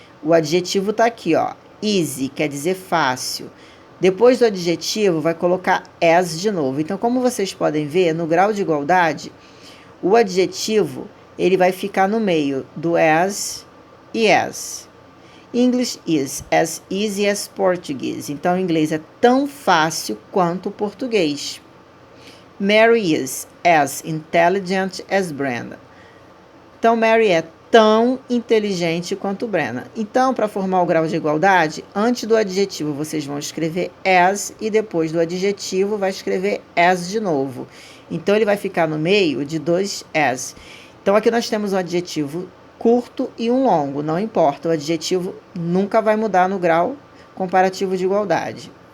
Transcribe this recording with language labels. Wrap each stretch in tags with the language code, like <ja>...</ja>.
<pt>O adjetivo está aqui, ó. Easy, quer dizer fácil. Depois do adjetivo, vai colocar as de novo. Então, como vocês podem ver, no grau de igualdade, o adjetivo ele vai ficar no meio do as e as.</pt> <en>English is as easy as Portuguese.</en> <pt>Então, o inglês é tão fácil quanto o português.</pt> <en>Mary is as intelligent as Brenda.</en> <pt>Então, Mary é tão inteligente quanto Brenda. Então, para formar o grau de igualdade, antes do adjetivo vocês vão escrever as e depois do adjetivo vai escrever as de novo. Então, ele vai ficar no meio de dois as. Então, aqui nós temos um adjetivo curto e um longo, não importa, o adjetivo nunca vai mudar no grau comparativo de igualdade.</pt>